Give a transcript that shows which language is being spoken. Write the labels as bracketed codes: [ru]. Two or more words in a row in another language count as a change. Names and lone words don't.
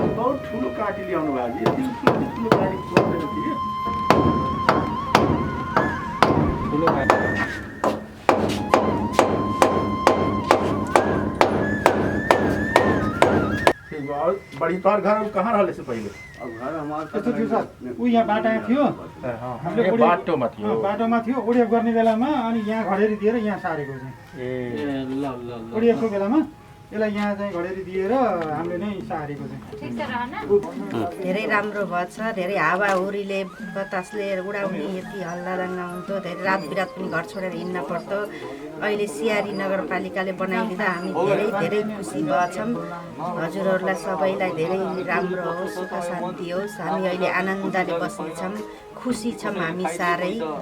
[ne] ठुलो काटी ल्याउनु भएको यति ठुलो काटी पर्दैन थियो ठुलो काटी [mai] बड़ी तोर घर कहाँ रहले से पहिले अब घर हमार [ne] त्यस्तो थियो सर ऊ यहाँ बाटामा थियो हामीले बाटोमा थियो बाटोमा थियो ओडिएफ गर्ने बेलामा अनि यहाँ घडेरी दिएर यहाँ सारेको चाहिँ ए ल ल ल ओडिएफको बेलामा यसलाई यहाँ चाहिँ घडेरी दिएर हामीले नै सारेको चाहिँ धेरै राम्रो भएछ धेरै हावाहुरीले बतासले उडाउने यति हल्लादङ्गा हुन्थ्यो धेरै रात बिरात पनि घर छोडेर हिँड्न पर्थ्यो अहिले सियारी नगरपालिकाले बनाइदिँदा हामी धेरै धेरै खुसी भएछौँ हजुरहरूलाई सबैलाई धेरै राम्रो होस् सुख शान्ति होस् हामी अहिले आनन्दले बस्नेछौँ खुसी छौँ हामी साह्रै